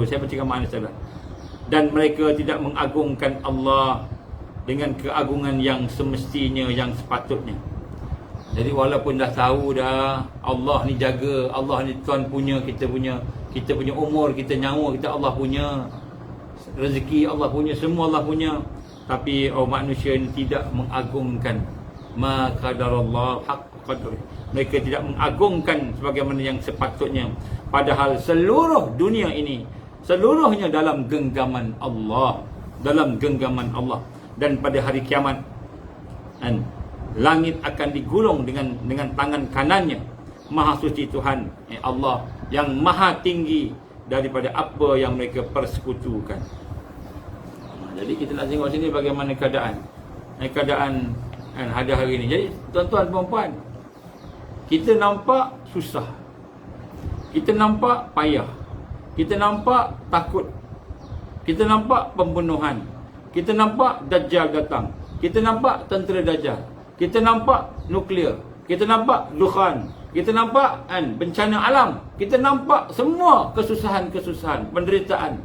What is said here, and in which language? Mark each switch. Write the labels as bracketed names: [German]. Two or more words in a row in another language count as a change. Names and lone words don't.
[Malay] Saya bacakan makna salah. Dan mereka tidak mengagungkan Allah dengan keagungan yang semestinya, yang sepatutnya. Jadi walaupun dah tahu dah Allah ni jaga, Allah ni Tuhan punya, kita punya umur, kita nyawa kita Allah punya, rezeki Allah punya, semua Allah punya, tapi manusia ini tidak mengagungkan [Arabic] ما قدروا الله حق قدره. [Malay] Mereka tidak mengagungkan sebagaimana yang sepatutnya, padahal seluruh dunia ini seluruhnya dalam genggaman Allah, dalam genggaman Allah. Dan pada hari kiamat, kan, langit akan digulung dengan tangan kanannya. Maha suci Tuhan Allah yang maha tinggi daripada apa yang mereka persekutukan. Jadi kita nak tengok sini bagaimana keadaan hari ini. Jadi tuan-tuan puan-puan, kita nampak susah, kita nampak payah, kita nampak takut, kita nampak pembunuhan, kita nampak Dajjal datang, kita nampak tentera Dajjal, kita nampak nuklear, kita nampak dukhan, kita nampak bencana alam, kita nampak semua kesusahan-kesusahan, penderitaan.